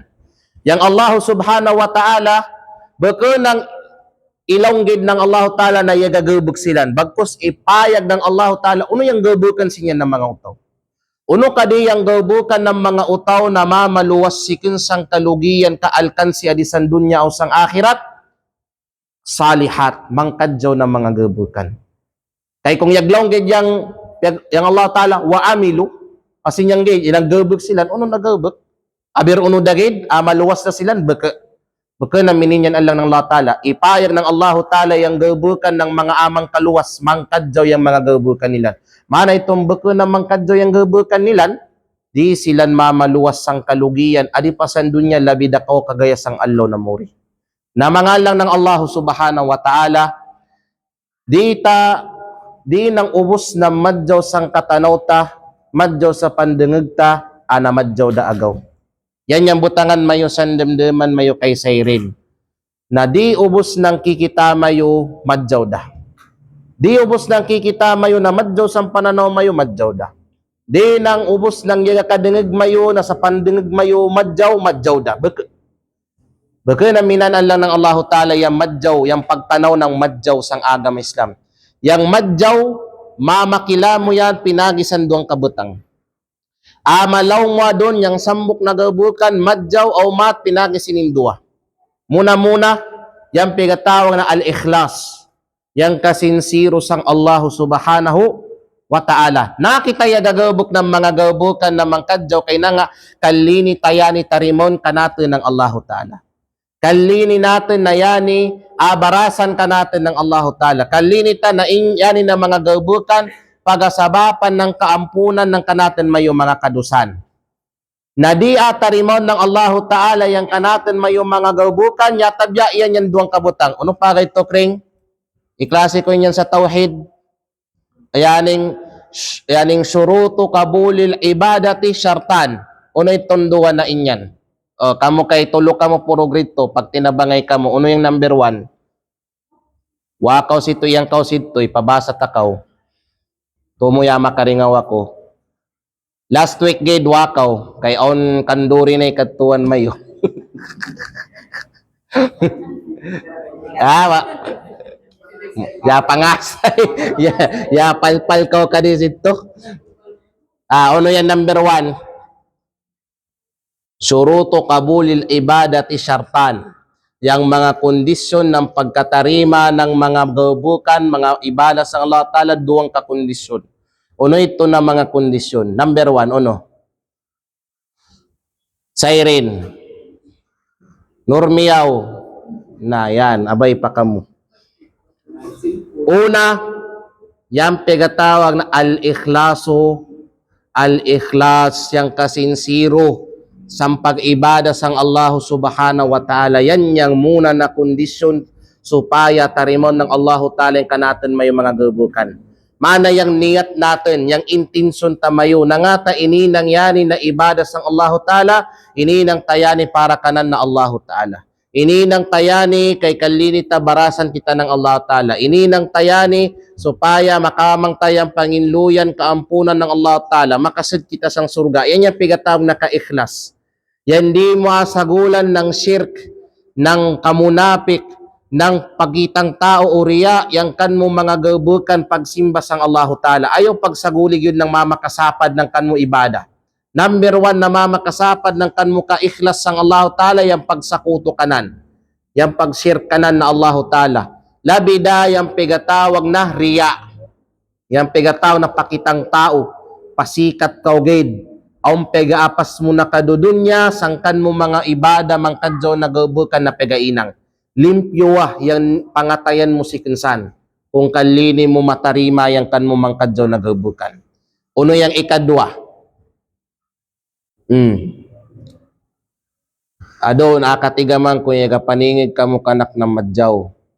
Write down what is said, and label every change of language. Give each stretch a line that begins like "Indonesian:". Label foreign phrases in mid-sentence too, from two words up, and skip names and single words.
Mapun: Yang Allah
Arabic: subhanahu wa ta'ala,
Mapun: baka ng ilonggid ng Allah ta'ala na yagagabuk silan, bagkus ipayag ng Allah ta'ala, uno yung gabukan siya ng mga utaw. Uno kadi yung gabukan ng mga utaw na mamaluwas sikin sang kalugian kaalkansi adisan dunya o sang akhirat, salihat, mangkadyaw ng mga gabukan. Kay kung yaglonggid yang Allah Ta'ala,
Arabic: wa amilu,
Mapun: kasi niyang gay, ilang gabuk sila, uno na gabuk, abir uno dagid, maluwas na sila, baka na mininyan alang ng Allah Ta'ala, ipayag ng Allah Ta'ala yung gabukan ng mga amang kaluwas, mangkadyaw yung mga gabukan nila. Mana itong baka na mangkadyaw yung gabukan nila, di silan mamaluwas sang kalugian, adipasan dunya labida ko kagaya sang allo na muri. Na mga lang ng Allah
Arabic: Subhanahu wa Ta'ala,
Mapun: di nang ubos na madyaw sang katanaw ta, madyaw sa pandengegta, ana madyaw da agaw. Yan yung butangan mayo sandemdeman mayo kay sayrin. Na di ubos ng kikita mayo madyaw da. Di ubos ng kikita mayo na madyaw sang pananaw mayo madyaw da. Di nang ubos ng yagakadengeg mayo na sa pandengeg mayo madyaw da. Baka na minanan lang ng Allah Ta'ala yung madyaw, yung pagtanaw ng madyaw sang agama Islam. Yang madyaw, mamakila mo yan, pinagisan doang kabutang. Amalaw mo doon, yung sambok na gabukan, madyaw o mat, pinagisin dua. Muna-muna, yung pigatawag na al-ikhlas. Yung kasinsiro sang Allah
Arabic: Subhanahu wa Ta'ala.
Mapun: Nakita ya gagabuk ng mga gabukan na mangkadyaw, kay na nga, kalini tayani tarimon kanate ng Allah Ta'ala. Kalini natin na yani, abarasan ka natin ng Allah Ta'ala. Kalini ta na yani na mga gabukan, pagasabapan ng kaampunan ng kanatin mayo mga kadusan. Na di atarimon ng Allah Ta'ala yang kanatin mayo mga gabukan, yatabya iyan yan duwang kabutang. Ano pa ito, Kring? Iklase ko yan sa tawhid.
Arabic: Yaning syurutu kabulil ibadati syartan.
Mapun: Uno itong duwa na inyan. O, kamo kay tulo kamo puro grito, pag tinabangay kamo, uno yung number 1. Wakaw sito yang kaw sito, ipabasa takaw. Tumuya makaringaw ako.
English: Last week
Mapun: gid wakaw, kay on kanduri na ikatuan mayo. Ya pangasay. Ya palpal ko kadis ito. Ano yan number 1?
Arabic: Syuruto kabulil ibadati syartan.
Mapun: Yang mga kondisyon ng pagkatarima ng mga gabukan, mga ibada sa Allah Ta'ala, duwang kakondisyon. Uno ito na mga kondisyon. Number 1, uno. Siren. Nurmiyaw. Na yan, abay pa kamo. Una, yang pegatawag na al-ikhlaso, al-ikhlas, yang kasinsiro, sa pag-ibada sang Allah
Arabic: subhanahu wa ta'ala.
Mapun: Yan yang muna na kondisyon supaya tarimon ng Allah ta'ala yung kanatan may mga gabukan. Mana yang niyat natin, yang intensyon tamayo, na nga ta ininang yani na ibada sang Allah ta'ala, ininang tayani para kanan na Allah ta'ala. Ininang tayani kay kalini tabarasan kita ng Allah Ta'ala. Ininang tayani supaya makamang tayang panginluyan kaampunan ng Allah Ta'ala. Makasid kita sang surga. Yan yung pigatawag na ka-ikhlas. Yan di mo asagulan ng shirk, ng kamunapik, ng pagitang tao o riya, yang kan mo mga gabukan pagsimba sang Allah Ta'ala. Ayaw pagsagulig yun ng mamakasapad ng kan mo ibada. Number 1 na mamakasapad ng kan mo ka-ikhlas sang Allah Ta'ala, yung pagsakuto kanan. Yung pag-shirk kanan na Allah Ta'ala. Labida, yung pigatawag na riya. Yung pigatawag na pakitang tao. Pasikat kaugid. Ang pega-apas mo na kadudunya, sangkan mo mga ibada, mangkadyo na gabukan na pegainang. Limpyo yung pangatayan mo si kinsan. Kung kalini mo matarima, yung kan mo mangkadyo na gabukan. Uno yung ikadwa. Ado, nakatigaman kung yaga paningig ka mo kanak na madyaw.